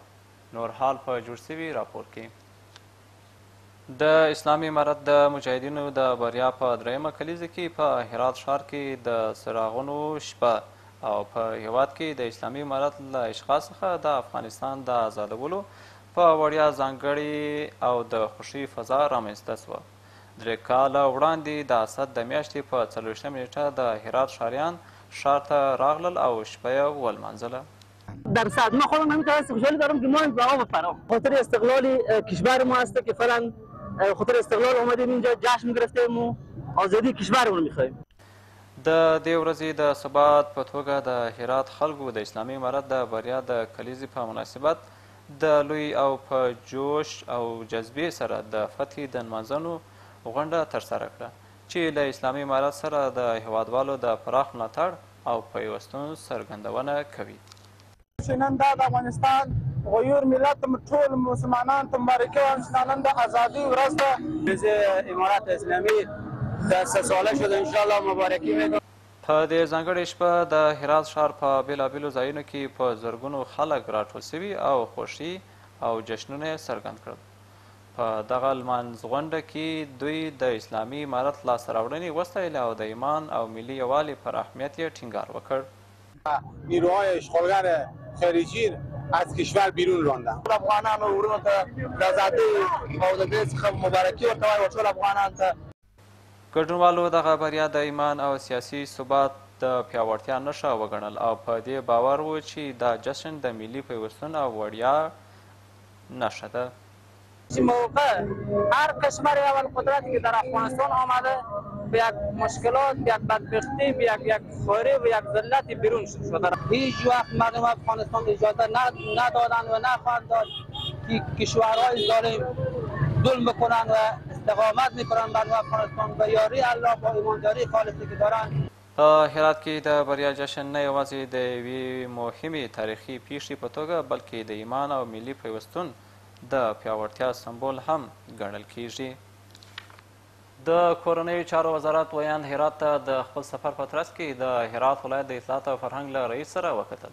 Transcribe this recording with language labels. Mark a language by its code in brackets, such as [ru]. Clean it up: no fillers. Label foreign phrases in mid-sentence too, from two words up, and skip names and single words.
[ps] نور حال په جوړ شوي راپور کې د اسلامي امارت د مجاهدینو د بریا په درېیمه کلیزه کې په هرات ښار کې د څراغونو شپه او په هیواد کې د اسلامي امارت له اشخاص څخه د افغانستان د آزادولو په وړیا ځانګړې او د خوښۍ فضا رامنځته شوه. 3 کاله وړاندې د اسد د میاشتې په 24مه نیټه د هرات ښاریان ښار ته راغلل او شپه یې ولمانځله. [fa] در صدمه خودم همینطور خوشحالی دارم که ما این بقا بپرام خاطر استقلال کشور ما هست که فعلا خاطر استقلال اومدیم اینجا جشن گرفتیم و آزادی کشورمون میخوایم. [ps] د دې ورځې د ثبات په توګه د هرات خلکو د اسلامي امارت د بریا د کلیزې په مناسبت د لوی او په جوش او جذبې سره د فتحې د نمانځنو غونډه ترسره کړه چې له اسلامي امارت سره د هیوادوالو د پراخ ملاتړ او پیوستون څرګندونه کوي. نن دا د افغانستان غیور ملت ټول مسلمانان ته مبارکي وایم چې نن د ازادي ورځ ده. [fa] د امارت اسلامي د 3 ساله شده انشاءالله مبارکي میدم. [ps] په دې ځانګړې شپه د هرات ښار په بېلابېلو ځایونو کې په زرګونو خلک راټول شوي او خوښي او جشنونه یې څرګند کړل. په دغه لمانځ غونډه کې دوی د اسلامي امارت لاسته راوړنې وستایلې او د ایمان او ملي یووالي پر اهمیت یې ټینګار وکړ. [fa] نیروهای اشغالگر خارجی از کشور بیرون راندن. [ps] افغانان و ورونو ته د ازادۍ او د دې څخه مبارکي ورته وایي او ټول افغانان ته. ګډونوالو دغه بریا د ایمان او سیاسي ثبات د پیاوړتیا نښه وګڼل او په دې باور و چې دا جشن د ملي پیوستون او وړیا نښه ده. [fa] موقع هر کشور اول قدرتی که در افغانستان آمده به یک مشکلات، به یک بدبختی، به یک خواری و یک ذلت بیرون شده. هیچ وقت مردم افغانستان اجازه ندادن و نخواهند داد که کشورهای ظالم ظلم بکنن و استقامت میکنن بر افغانستان و یاری الله با ایمانداری خالصی که دارن. [ps] په هرات کې د بریا جشن نه یوازې د یوې مهمې تاریخي پیښې په توګه بلکې د ایمان او ملي پیوستون د پیاوړتیا سمبول هم ګڼل کیږي. د کورنیو چارو وزارت ویاند هرات ته د خپل سفر په ترڅ کې د هرات ولایت د اطلاعات او فرهنګ له رئیس سره وکتل.